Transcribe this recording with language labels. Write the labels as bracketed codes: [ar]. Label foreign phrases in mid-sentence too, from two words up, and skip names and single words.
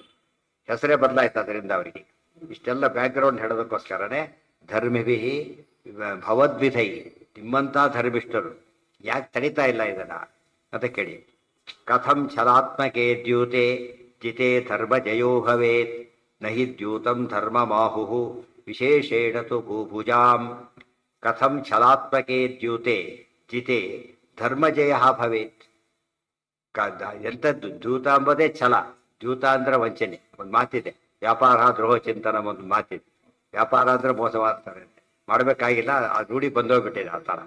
[kn] ಹೆಸರೇ ಬದಲಾಯ್ತು ಅದರಿಂದ ಅವರಿಗೆ. ಇಷ್ಟೆಲ್ಲ ಬ್ಯಾಕ್ಗ್ರೌಂಡ್ ಹೇಳೋದಕ್ಕೋಸ್ಕರನೇ [sa] ಧರ್ಮಿಭಿ ಭವದ್ವಿಧೈ. [kn] ನಿಮ್ಮಂಥ ಧರ್ಮಿಷ್ಠರು ಯಾಕೆ ತಡಿತಾ ಇಲ್ಲ ಇದನ್ನ ಅಂತ ಕೇಳಿ. [sa] ಕಥಂ ಛಲಾತ್ಮಕೆ ದ್ಯೂತೆ ಜಿತೆ ಧರ್ಮ ಜಯೋ ಭವೇತ್ ನಹಿ ದ್ಯೂತಂ ಧರ್ಮ ಮಾಹು ವಿಶೇಷೇಣ ತು ಭೂಭುಜಾಂ ಕಥಂ ಛಲಾತ್ಮಕೆ ದ್ಯೂತೆ ಜಿತೆ ಧರ್ಮಜಯ ಭವೇತ್. [kn] ಎಂಥದ್ದು ದ್ಯೂತ ಅಂಬೋದೇ ಛಲ. ದ್ಯೂತ ಅಂದ್ರೆ ವಂಚನೆ. ಒಂದು ಮಾತಿದೆ, [sa] ವ್ಯಾಪಾರ ದ್ರೋಹ ಚಿಂತನ [kn] ಒಂದು ಮಾತಿದೆ. ವ್ಯಾಪಾರ ಅಂದ್ರೆ ಮೋಸ ಮಾಡ್ತಾರೆ, ಮಾಡಬೇಕಾಗಿಲ್ಲ, ಆ ರೂಢಿ ಬಂದೋಗ್ಬಿಟ್ಟಿದೆ ಆ ಥರ.